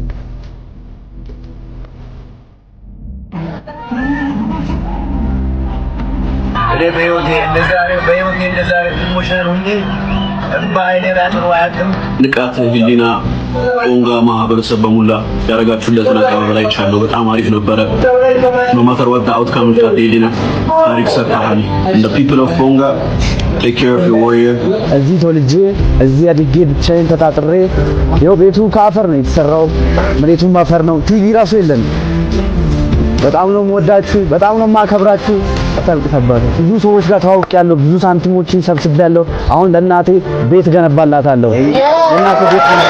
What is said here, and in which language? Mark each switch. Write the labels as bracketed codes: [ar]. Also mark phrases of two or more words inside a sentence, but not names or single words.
[am] በህይወቴ እንደዛ ኢሞሽናል ሆኜ ንቃተ ህሊና ቦንጋ ማህበረሰብ በሙላ ያረጋችሁለትን አቀባበል አይቻለሁ። በጣም አሪፍ ነበረ። [en] no matter what the outcome [am] ንቃተ ህሊና ታሪክ ሰርተሃል። [en] and the people of ቦንጋ take care of your warrior። [am] እዚህ ተወልጄ እዚህ አድጌ ብቻዬን ተጣጥሬ ይኸው ቤቱ ከአፈር ነው የተሰራው፣ መሬቱም አፈር ነው፣ ቲቪ ራሱ የለም። በጣም ነው የምወዳችሁ፣ በጣም ነው የማከብራችሁ። ተጠልቅተባችሁ ብዙ ሰዎች ጋር ተዋውቂያለሁ፣ ብዙ ሳንቲሞችን ሰብስቤያለሁ። አሁን ለእናቴ ቤት ገነባላታለሁ። ለእናቴ ቤት